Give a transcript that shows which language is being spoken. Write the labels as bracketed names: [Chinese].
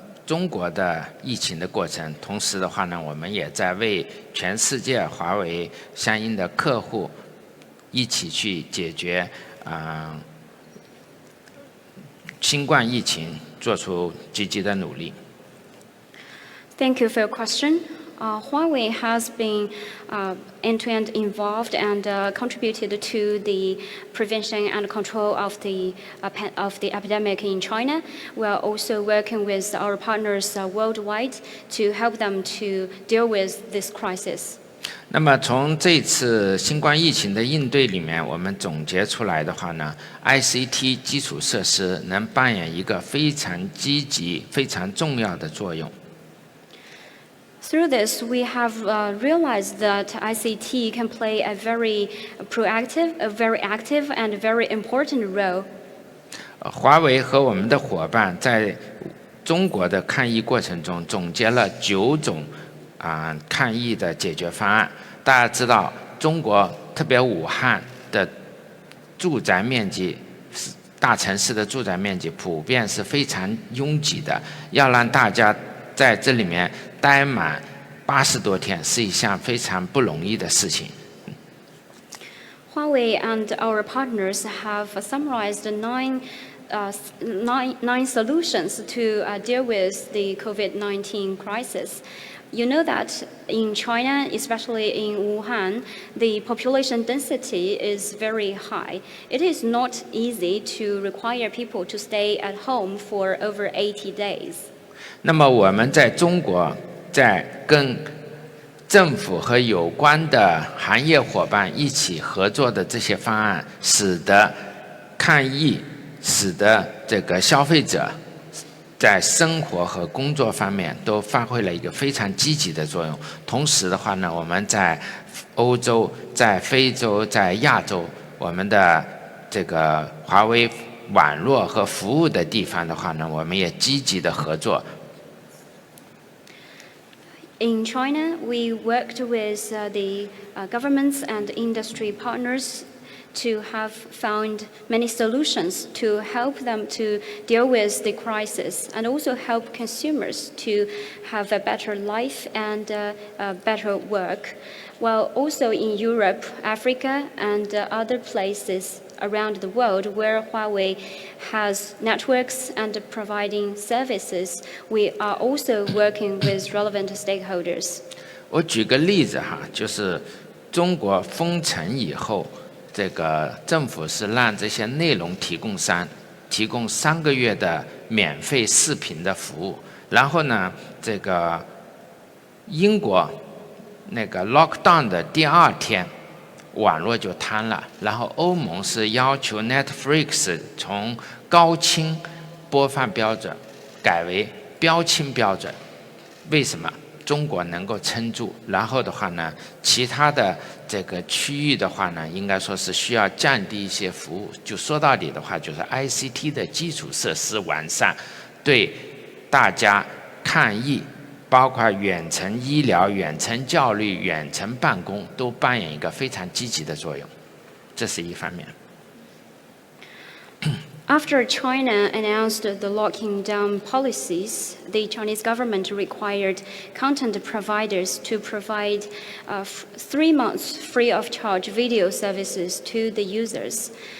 [Chinese] 中国的疫情的过程，同时的话呢，我们也在为全世界华为相应的客户一起去解决新冠疫情做出积极的努力。 [English] Thank you for your question. Huawei has been end-to-end involved and contributed to the prevention and control of the epidemic in China. We are also working with our partners worldwide to help them to deal with this crisis. [Chinese] 那么从这次新冠疫情的应对里面，我们总结出来的话呢 ，ICT 基础设施能扮演一个非常积极、非常重要的作用。 [English] Through this, we have realized that ICT can play a very proactive, a very active, and very important role. [Chinese] 华为和我们的伙伴在中国的抗疫过程中总结了9种抗疫的解决方案。大家知道，中国特别武汉的住宅面积，大城市的住宅面积普遍是非常拥挤的，要让大家在这里面待满80多天是一项非常不容易的事情。 [English] Huawei and our partners have summarized nine solutions to deal with the COVID-19 crisis. You know that in China, especially in Wuhan, the population density is very high. It is not easy to require people to stay at home for over 80 days. [Chinese] 那么我们在中国在跟政府和有关的行业伙伴一起合作的这些方案，使得抗疫，使得这个消费者在生活和工作方面都发挥了一个非常积极的作用。同时的话呢，我们在欧洲、在非洲、在亚洲，我们的这个华为网络和服务的地方的话呢，我们也积极的合作。 [English] In China, we worked with the governments and industry partners to have found many solutions to help them to deal with the crisis and also help consumers to have a better life and better work. While also in Europe, Africa, and other places around the world where Huawei has networks and providing services, we are also working with relevant stakeholders. [Chinese] 我举个例子哈，就是中国封城以后，这个政府是让这些内容提供商提供3个月的免费视频的服务，然后呢，这个英国那个 lockdown 的第2天，网络就瘫了，然后欧盟是要求 Netflix 从高清播放标准改为标清标准，为什么？中国能够撑住，然后的话呢，其他的这个区域的话呢，应该说是需要降低一些服务。就说到底的话，就是 ICT 的基础设施完善，对大家抗疫，包括远程医疗、远程教育、远程办公，都扮演一个非常积极的作用。这是一方面。 [English] After China announced the locking down policies, the Chinese government required content providers to provide 3 months free of charge video services to the users.